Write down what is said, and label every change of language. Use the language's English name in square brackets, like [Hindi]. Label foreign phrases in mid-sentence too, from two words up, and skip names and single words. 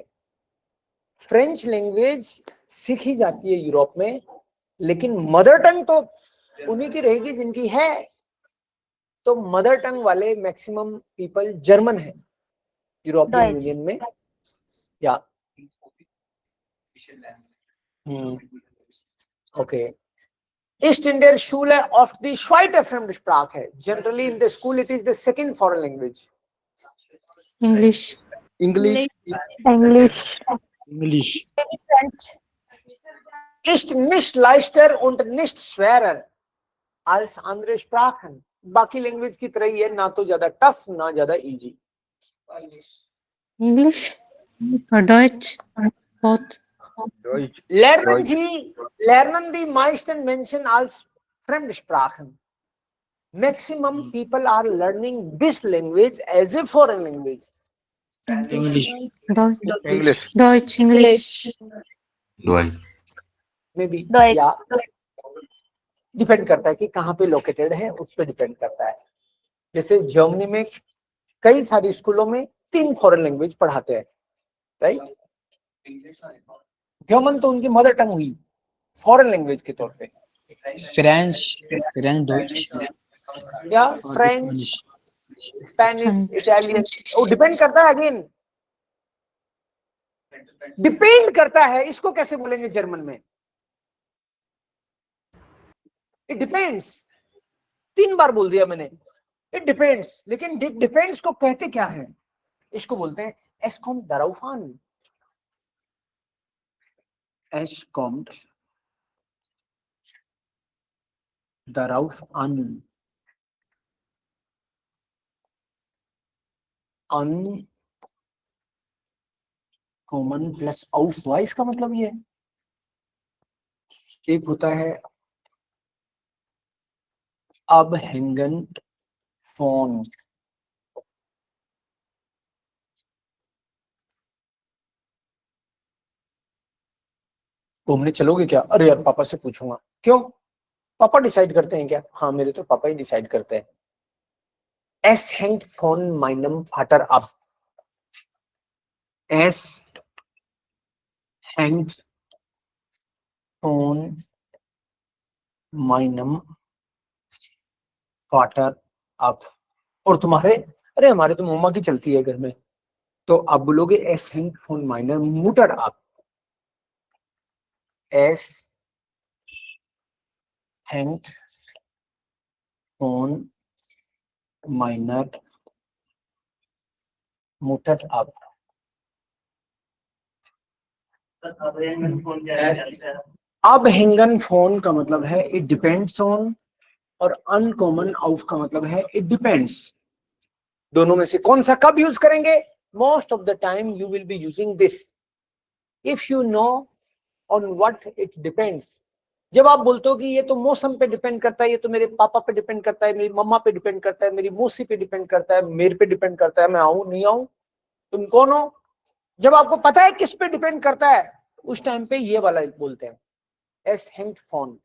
[English] French language [Hindi] सीखी जाती है यूरोप में, लेकिन [English] mother tongue [Hindi] तो उन्हीं की रहेगी जिनकी है. तो [English] mother tongue [Hindi] वाले [English] maximum people [Hindi] जर्मन है यूरोपियन यूनियन में. या okay. [German] Ist in der Schule oft die zweite Fremdsprache. [English] Generally in the school it is the second foreign language. English. English. English. इंग्लिश French. [German] Ist nicht leichter und nicht schwerer als andere Sprachen. [Hindi] बाकी लैंग्वेज की तरह ही है, ना तो ज्यादा टफ ना ज्यादा इजी. [English] English or Deutsch? Both. [German] Deutsch. Lernen die meisten Menschen als Fremdsprachen. [English] Maximum people are learning this language as a foreign language. इंग्लिश [German] Deutsch. [English] English. [German] Deutsch. English. [English] Maybe. [German] Deutsch. [Hindi] या डिपेंड करता है कि कहाँ पे लोकेटेड है, उस पर डिपेंड करता है. जैसे जर्मनी में कई सारी स्कूलों में 3 [English] foreign language [Hindi] पढ़ाते हैं, राइट. जर्मन तो उनकी [English] mother tongue [Hindi] हुई [English] foreign language [Hindi] के तौर पे, फ्रेंच डॉइच या फ्रेंच, स्पेनिश, इटालियन. वो डिपेंड करता है, अगेन डिपेंड करता है. इसको कैसे बोलेंगे जर्मन में? [English] it depends. [Hindi] 3 बार बोल दिया मैंने, [English] it depends. [Hindi] लेकिन डिपेंड्स को कहते क्या है? इसको बोलते हैं [German] es kommt darauf an. Es kommt darauf an. [Hindi] An कॉमन प्लस auf हुआ. इसका मतलब ये है, एक होता है [German] ab hängen von. [Hindi] घूमने चलोगे क्या? अरे यार पापा से पूछूंगा. क्यों? पापा डिसाइड करते हैं क्या? हाँ, मेरे तो पापा ही डिसाइड करते हैं. [German] Es hängt von meinem Vater ab. Es hängt von meinem Vater ab. [Hindi] और तुम्हारे? अरे हमारे तो मम्मा की चलती है घर में. तो आप बोलोगे [German] es hängt von meiner Mutter ab. Es hängt von meiner Mutter ab. ab hängen von [Hindi] का मतलब है [English] it depends on, [Hindi] और अनकॉमन ऑफ का मतलब है [English] it depends. [Hindi] दोनों में से कौन सा कब यूज करेंगे? [English] Most of the time you will be using this if you know on what it depends. [Hindi] जब आप बोलते हो कि ये तो मौसम पे डिपेंड करता है, ये तो मेरे पापा पे डिपेंड करता है, मेरी मम्मा पे डिपेंड करता है, मेरी मौसी पे डिपेंड करता है, मेरे पे डिपेंड करता है, मैं आऊं नहीं आऊं, तुम कौन हो? जब आपको पता है किस पे डिपेंड करता है, उस टाइम पे ये वाला बोलते हैं [German] es hängt von.